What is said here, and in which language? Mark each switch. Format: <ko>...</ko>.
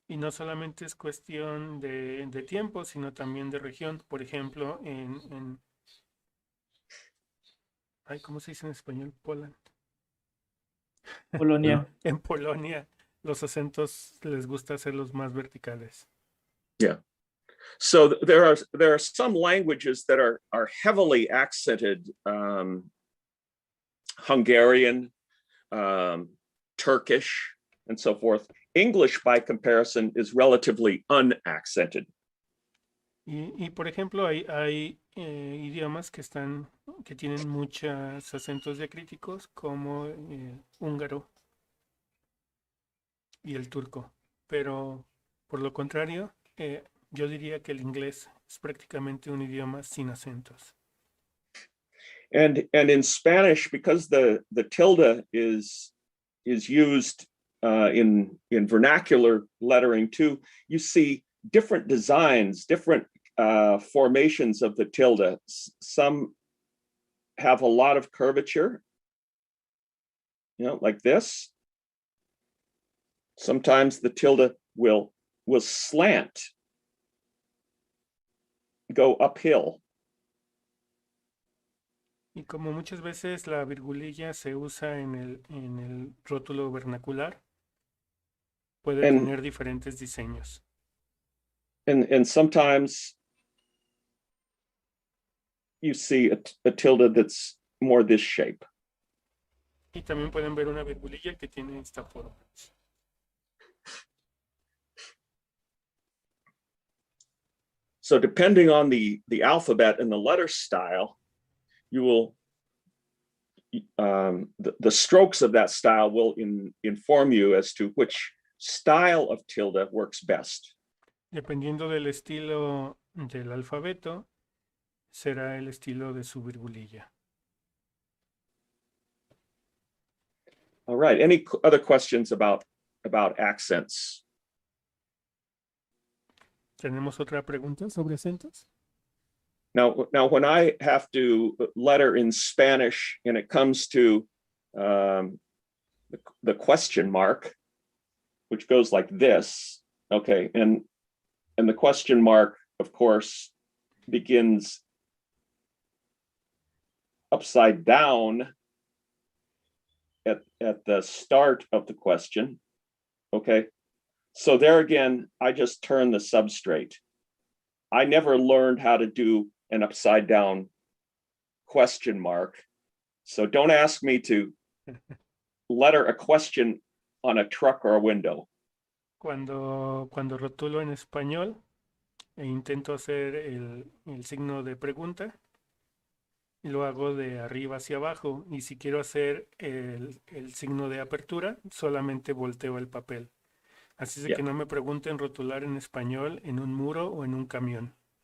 <es>Y no solamente es cuestión de tiempo, sino también de región. Por ejemplo, ay, ¿cómo se dice en español?</es> <en>Poland.</en> <es>Polonia. En Polonia, los acentos les gusta hacerlos más verticales.</es> <en>Yeah. So there are some languages that are heavily accented. Hungarian, Turkish, and so forth. English, by comparison, is relatively unaccented.</en> <es>Y por ejemplo, hay idiomas que tienen muchos acentos diacríticos, como húngaro y el turco. Pero por lo contrario, yo diría que el inglés es prácticamente un idioma sin acentos.</es> <en>And in Spanish, because the tilde is used in vernacular lettering too, you see different designs, different formations of the tilde. Some have a lot of curvature, like this. Sometimes the tilde will slant, go uphill.</en> <es>Y como muchas veces la virgulilla se usa en el rótulo vernacular, puede tener diferentes diseños.</es> <en>And sometimes you see a tilde that's more this shape.</en> <es>Y también pueden ver una virgulilla que tiene esta forma.</es> <en>So depending on the alphabet and the letter style, you will the strokes of that style will inform you as to which style of tilde works best.</en> <es>Dependiendo del estilo del alfabeto, será el estilo de su virgulilla.</es> <en>All right. Any other questions about accents?</en> <es>¿Tenemos otra pregunta sobre acentos?</es> <en>Now, when I have to letter in Spanish and it comes to the question mark, which goes like this, okay, and the question mark, of course, begins upside down at the start of the question, okay? So there again, I just turn the substrate. I never learned how to do an upside down question mark. So don't ask me to letter a question on a truck or a window.</en> <es>Cuando rotulo en español e intento hacer el signo de pregunta, lo hago de arriba hacia abajo, y si quiero hacer el signo de apertura, solamente volteo el papel. Así es que no me pregunten rotular en español en un muro o en un camión.</es>